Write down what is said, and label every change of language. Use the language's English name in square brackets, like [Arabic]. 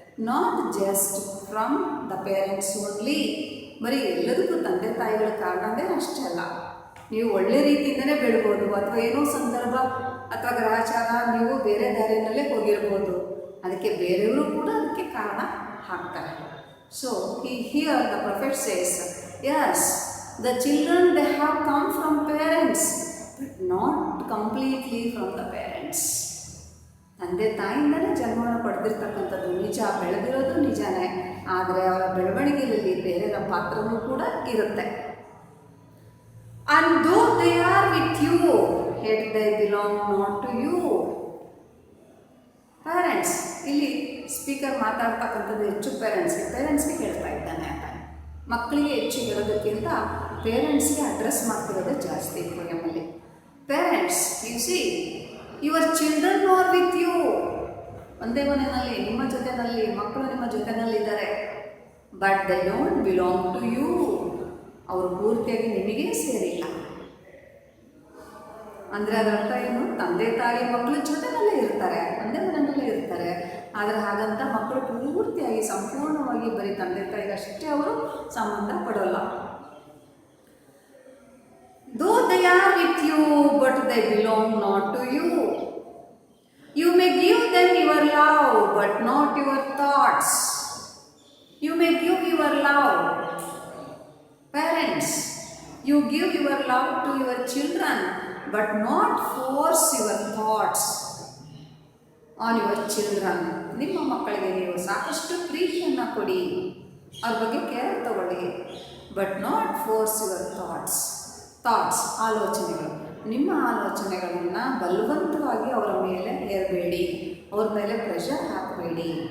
[English] Not just from the parents only. [Kannada] ಬರೀ ಎಲ್ಲದಕ್ಕೂ ತಂದೆ ತಾಯಿಗಳ ಕಾರಣವೇ ಅಷ್ಟೇ ಅಲ್ಲ. ನೀವು ಒಳ್ಳೆ ರೀತಿಯಿಂದಲೇ ಬೆಳ್ಬೋದು, ಅಥವಾ ಏನೋ ಸಂದರ್ಭ ಅಥವಾ ಗ್ರಹಚಾರ ನೀವು ಬೇರೆ ದಾರಿಯಲ್ಲೇ ಹೋಗಿರ್ಬೋದು. ಅದಕ್ಕೆ ಬೇರೆಯವರು ಕೂಡ ಅದಕ್ಕೆ ಕಾರಣ ಆಗ್ತಾರೆ. [English] So here the prophet says, yes, the children they have come from parents but not completely from the parents. [Kannada] ತಂದೆ ತಾಯಿಯಿಂದಲೇ ಜನ್ಮವನ್ನು ಪಡೆದಿರ್ತಕ್ಕಂಥದ್ದು ನಿಜ, ಬೆಳೆದಿರೋದು ನಿಜನೇ. ಆದರೆ ಅವರ ಬೆಳವಣಿಗೆಯಲ್ಲಿ ಬೇರೆಯವರ ಪಾತ್ರವೂ ಕೂಡ ಇರುತ್ತೆ. [English] and though they are with you yet they belong not to you. [Kannada] Parents, ಇಲ್ಲಿ ಸ್ಪೀಕರ್ ಮಾತಾಡ್ತಕ್ಕಂಥದ್ದು ಹೆಚ್ಚು ಪೇರೆಂಟ್ಸ್ಗೆ ಹೇಳ್ತಾ ಇದ್ದಾನೆ. ಮಕ್ಕಳಿಗೆ ಹೆಚ್ಚು ಹೇಳೋದಕ್ಕಿಂತ ಪೇರೆಂಟ್ಸ್ಗೆ ಅಡ್ರೆಸ್ ಮಾಡ್ತಿರೋದೇ ಜಾಸ್ತಿ ಪೋಯಮಲ್ಲಿ. [English] Parents, you see your children are with you. [Kannada] ಒಂದೇ ಮನೆಯಲ್ಲಿ ನಿಮ್ಮ ಜೊತೆಯಲ್ಲಿ ಮಕ್ಕಳು ನಿಮ್ಮ ಜೊತೆಯಲ್ಲಿದ್ದಾರೆ. [English] But they don't belong to you. [Kannada] ಅವರು ಪೂರ್ತಿಯಾಗಿ ನಿಮಗೇ ಸೇರಿಲ್ಲ. ಅಂದರೆ ಅದರ ಅರ್ಥ ಏನು? ತಂದೆ ತಾಯಿ ಮಕ್ಕಳ ಜೊತೆಯಲ್ಲೇ ಇರ್ತಾರೆ, ಒಂದೇ ಮನೆಯಲ್ಲೇ ಇರ್ತಾರೆ. ಆದರೆ ಹಾಗಂತ ಮಕ್ಕಳು ಪೂರ್ತಿಯಾಗಿ ಸಂಪೂರ್ಣವಾಗಿ ಬರೀ ತಂದೆ ತಾಯಿಗಷ್ಟೇ ಅವರು ಸಂಬಂಧ ಪಡೋಲ್ಲ. [English] Though they are with you, but they belong not to you. You may give them your love, but not your thoughts. You may give your love. Parents, you give your love to your children, but not force your thoughts on your children. [Kannada] ನಿಮ್ಮ ಮಕ್ಕಳಿಗೆ ನೀವು ಸಾಕಷ್ಟು ಪ್ರೀತಿಯನ್ನು ಕೊಡಿ, ಅವ್ರ ಬಗ್ಗೆ care ತಗೊಳ್ಳಿ, [English] but not force your thoughts [Kannada] ಆಲೋಚನೆಗಳು. ನಿಮ್ಮ ಆಲೋಚನೆಗಳನ್ನು ಬಲವಂತವಾಗಿ ಅವರ ಮೇಲೆ ಹೇರಬೇಡಿ, ಅವ್ರ ಮೇಲೆ ಪ್ರೆಷರ್ ಹಾಕಬೇಡಿ.